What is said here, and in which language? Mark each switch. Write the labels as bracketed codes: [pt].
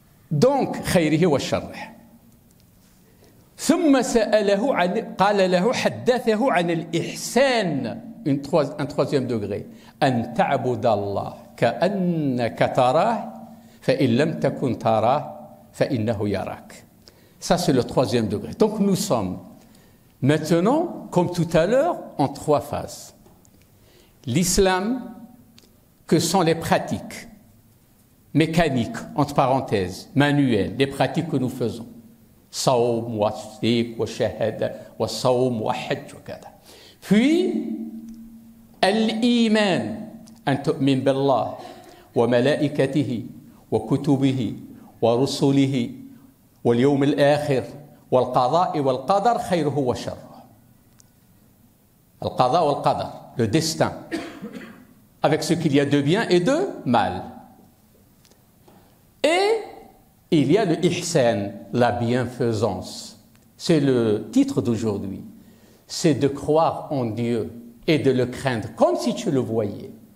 [ar] Donc خيره وشره. ثم سأله قال له حدثه عن الإحسان [fr] un troisième degré [ar] أن تعبد الله كأنك تراه فإن لم تكن تراه فإنه يراك. [fr] Ça c'est le troisième degré. Donc nous sommes maintenant, comme tout à l'heure, en 3 phases. L'islam, que sont les pratiques mécaniques, entre parenthèses, manuelles, les pratiques que nous faisons. [ar] صوم وصديق وشهادة والصوم وحج وكذا. [fr] Puis [ar] الإيمان أن تؤمن بالله وملائكته وكتبه ورسله واليوم الآخر والقضاء والقدر خيره وشره. القضاء والقدر, [fr] le destin, avec ce qu'il y a de bien et de mal. Et il y a le ihsan, la bienfaisance. C'est le titre d'aujourd'hui. C'est de croire en Dieu et de le craindre comme si tu le voyais.